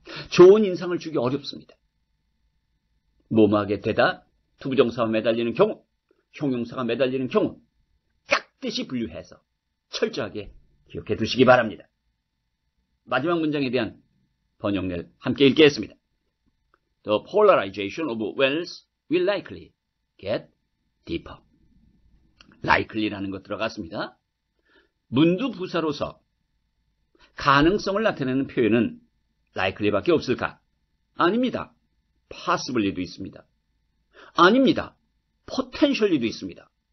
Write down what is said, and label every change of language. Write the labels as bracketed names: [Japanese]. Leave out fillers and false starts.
[Korean] 좋은 인상을 주기 어렵습니다. 뭐뭐하게 되다, 투부정사가 매달리는 경우, 형용사가 매달리는 경우 깍듯이 분류해서 철저하게 기억해 두시기 바랍니다. 마지막 문장에 대한 번역을 함께 읽겠습니다. [English] The polarization of wells will likely get deeper. [Korean] likely라는 것 들어갔습니다. 문두부사로서 가능성을 나타내는 표현은 likely밖에 없을까? 아닙니다. possibly도 있습니다. 아닙니다. potentially도 있습니다.